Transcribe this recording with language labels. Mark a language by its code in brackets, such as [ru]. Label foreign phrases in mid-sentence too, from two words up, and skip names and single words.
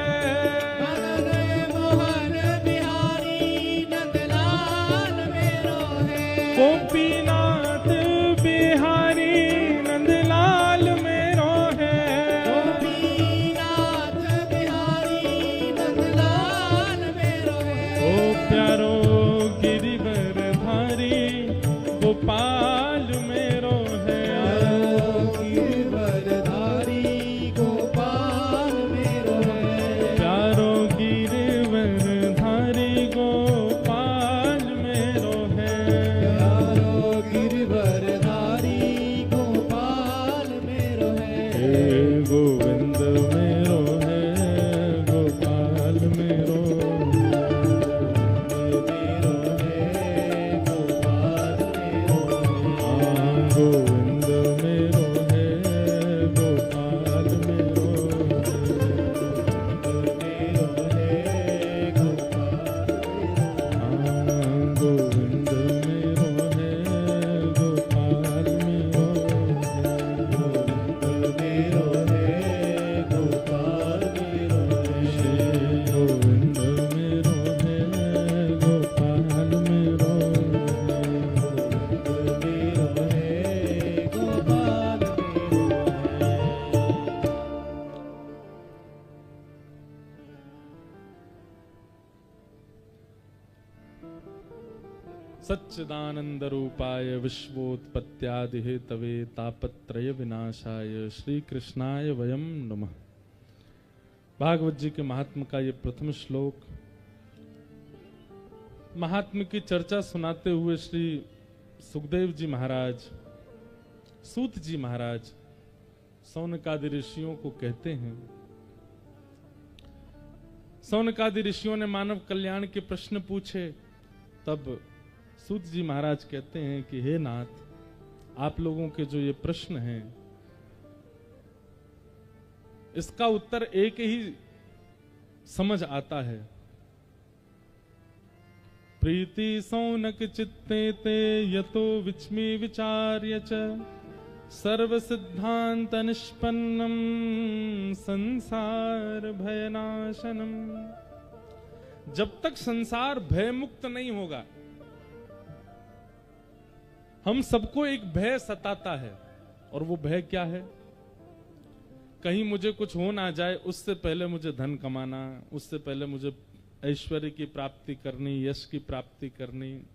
[bra] मदन मोहन बिहारी नंदलाल मेरो है। गोपीनाथ बिहारी नंदलाल मेरो है, गोपीनाथ बिहारी नंदलाल मेरो है। ओ प्यारो गिरिवरधारी गोपाल मेरो है, गिरवरधारी गोपाल मेरो है। प्यारो गिरिवरधारी गोपाल मेरो है, प्यारो गिरवरधारी गोपाल मेरो है। हे गोविंद मेरो है गोपाल मेरो है, मेरो है गोपाल मेरो है। हाँ गोविंद मेरो है गोपाल मेरो है, मेरो है गोपाल मेरो है। हाँ गोविंद मेरो है गोपाल मेरो है, मेरो है गोपाल मेरो है। श्री गोविंद मेरो है गोपाल मेरो है। मेरो है गोपाल मेरो है। [sa] सच्चिदानंद रूपाय विश्वोत्पत्त्यादि हेतवे तापत्रय विनाशाय श्री कृष्णाय वयम नमः। [hi] भागवत जी के महात्म का ये प्रथम श्लोक, महात्म की चर्चा सुनाते हुए श्री सुखदेव जी महाराज, सूत जी महाराज सौनकादि ऋषियों को कहते हैं। सौनकादि ऋषियों ने मानव कल्याण के प्रश्न पूछे, तब सूत जी महाराज कहते हैं कि हे नाथ, आप लोगों के जो ये प्रश्न हैं इसका उत्तर एक ही समझ आता है। [sa] प्रीति सौनक चित्ते ते यतो विच्मी विचार्य च सर्व सिद्धांत निष्पन्नम संसार भयनाशनम। [hi] जब तक संसार भय मुक्त नहीं होगा, हम सबको एक भय सताता है, और वो भय क्या है? कहीं मुझे कुछ हो ना जाए, उससे पहले मुझे धन कमाना, उससे पहले मुझे ऐश्वर्य की प्राप्ति करनी, यश की प्राप्ति करनी।